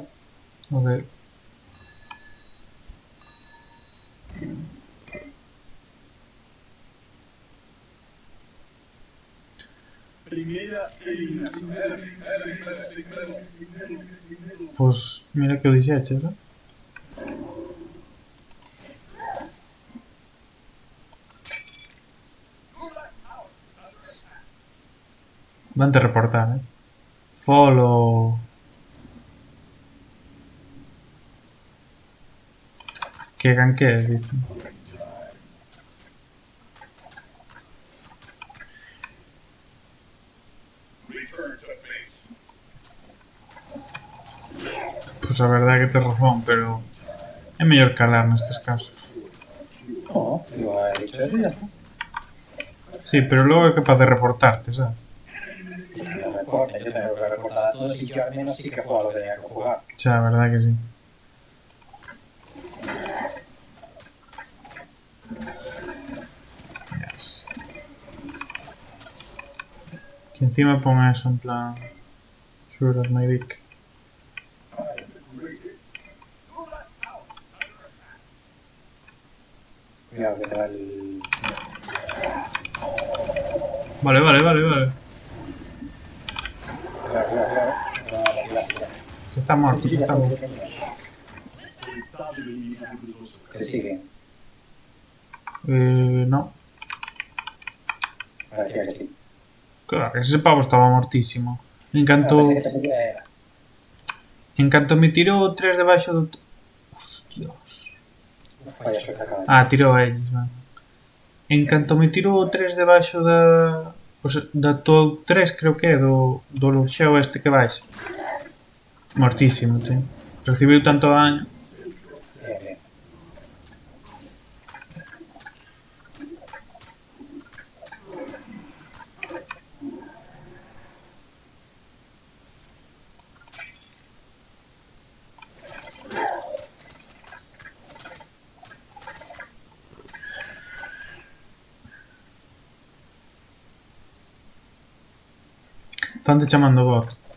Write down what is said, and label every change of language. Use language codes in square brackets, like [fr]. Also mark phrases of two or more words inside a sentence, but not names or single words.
[gl] Ok. Pues mira que o dixeches, ¿no? Vante reportar, Follow. [es] Que ganque, dice. [gl] Pues a verdade é que tes razón, pero é mellor calar nestes casos. [es] No, digo, he dicho eso y ya está. [gl] Sí, pero logo é capaz de reportarte, sabes? [es] Si me reporta, yo tengo que reportar a todos y yo al menos sí que juego a lo que tenía que jugar. [gl] Xa, a verdade que sí. Yes. Que encima pon eso en plan... [en] Sure as my dick. [es] Cuidado que te va el... Vale, vale, vale, vale. Cuidado, cuidado, cuidado. [gl] Que está morto, que está morto. [es] Que sigue. No. Parecía que sí. Claro, que ese pavo estaba mortísimo. [gl] En canto... [es] Parecía que sí era. [gl] En canto me tirou 3 debaixo do... [es] Hostios. Vaya suerte acaba. [gl] Ah, tirou a eles, vale. En canto me tirou 3 debaixo da... O sea, da top 3 creo que é do luxeo este que baixa. [es] Mortísimo, tío. [gl] Recibiu tanto daño. [es] Bien, bien. [gl] Están te chamando bot.